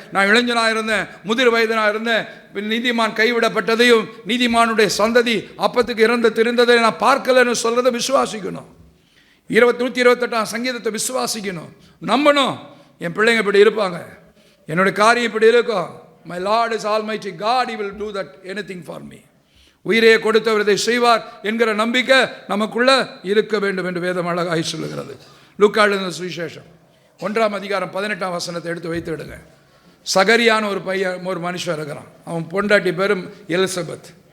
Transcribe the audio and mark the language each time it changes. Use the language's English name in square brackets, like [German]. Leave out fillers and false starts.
[Tamil] நான் இளைஞனாக இருந்தேன், முதிர் வயதனாக இருந்தேன், நீதிமான் கைவிடப்பட்டதையும் நீதிமானுடைய சந்ததி அப்பத்துக்கு இறந்து தெரிந்ததை நான் பார்க்கலன்னு சொல்றதை விசுவாசிக்கணும். 128ஆம் சங்கீதத்தை விசுவாசிக்கணும், நம்பணும். என் பிள்ளைங்க இப்படி இருப்பாங்க, என்னுடைய காரியம் இப்படி இருக்கும். [English] My Lord is Almighty God, He will do that anything for me. [Tamil] உயிரையே கொடுத்தவர் இதை செய்வார் என்கிற நம்பிக்கை நமக்குள்ள இருக்க வேண்டும் என்று வேதம் அழகாய் சொல்லுகிறது. லூக்கா எழுதின சுவிசேஷம் 1ஆம் அதிகாரம் 18ஆம் வசனத்தை எடுத்து வைத்து விடுங்க. சகரியான ஒரு மனுஷன் இருக்கிறான். அவன் பொண்டாட்டி பேரும் எலிசபெத்.